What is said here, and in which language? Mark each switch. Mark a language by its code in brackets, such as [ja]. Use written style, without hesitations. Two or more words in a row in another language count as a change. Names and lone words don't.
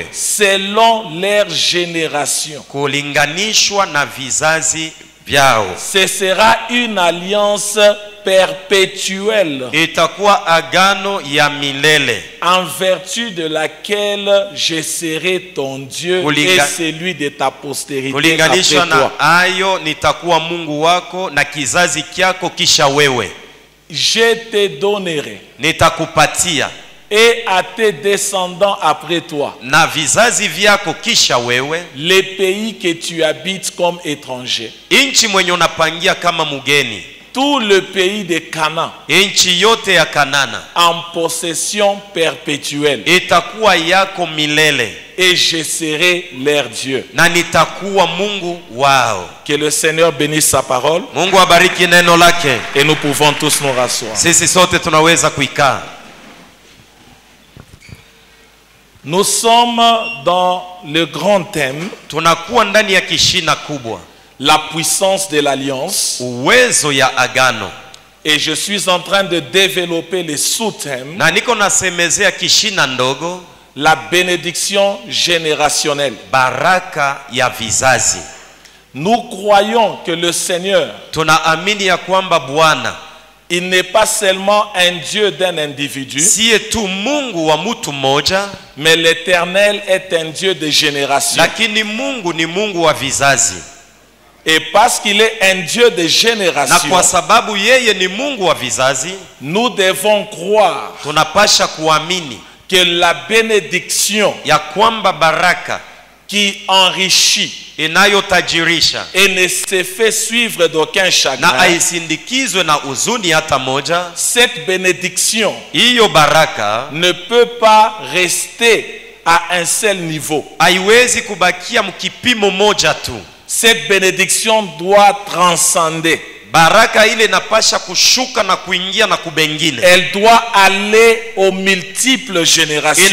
[fr] selon leur génération. [sw] kulinganishwa na vizazi vyao. [fr] Ce sera une alliance perpétuelle, [sw] Itakuwa agano ya milele, [fr] en vertu de laquelle je serai ton Dieu et celui de ta postérité [sw] kulinganishwa [fr] après [sw] na [fr] toi. [sw] ayo nitakuwa Mungu wako na kizazi kyako kisha wewe. [fr] Je te donnerai, [sw] Nitakupatia [fr] et à tes descendants après toi, [sw] na vizazi vyako kisha wewe, [fr] les pays que tu habites comme étranger, [sw] inchi mwenye unapangia kama mugeni, [fr] tout le pays de Canaan, [sw] inchi yote ya Kanana [fr] en possession perpétuelle, [sw] itakuwa yako milele, [fr] et je serai leur Dieu. [sw] na nitakuwa Mungu wao. [fr] Que le Seigneur bénisse sa parole, [sw] Mungu abariki neno lake. [fr] et nous pouvons tous nous rasseoir. [sw] Sisi sote tunaweza kuikaa. [fr] Nous sommes dans le grand thème, [sw] Tunakuwa ndani ya kishina kubwa, [fr] la puissance de l'alliance, [sw] uwezo ya agano, [fr] et je suis en train de développer les sous-thèmes, [sw] na niko nasemezea kishina ndogo, [fr] la bénédiction générationnelle. [sw] baraka ya vizazi. [fr] Nous croyons que le Seigneur, [sw] Tunaamini ya kwamba Bwana [fr] il n'est pas seulement un Dieu d'un individu, [sw] siye tu Mungu wa mtu mmoja, [fr] mais l'Éternel est un Dieu de génération. [sw] lakini Mungu ni Mungu wa vizazi. [fr] Et parce qu'il est un Dieu de [sw] Na [fr] génération, [sw] kwa sababu yeye ni Mungu wa vizazi, [fr] nous devons croire [sw] tunapasha kuamini [fr] que la bénédiction [sw] ya kwamba baraka [fr] qui enrichit [sw] inayotajirisha [fr] et ne se fait suivre d'aucun [sw] na [fr] chagrin, [sw] haisindikizwe na huzuni hata moja, [fr] cette bénédiction [sw] hiyo baraka [fr] ne peut pas rester à un seul niveau. [sw] haiwezi kubakia mkipimo moja tu. [fr] Cette bénédiction doit transcender. [sw] Baraka ile inapasha kushuka na kuingia na kubengine, [fr] Elle doit aller aux multiples générations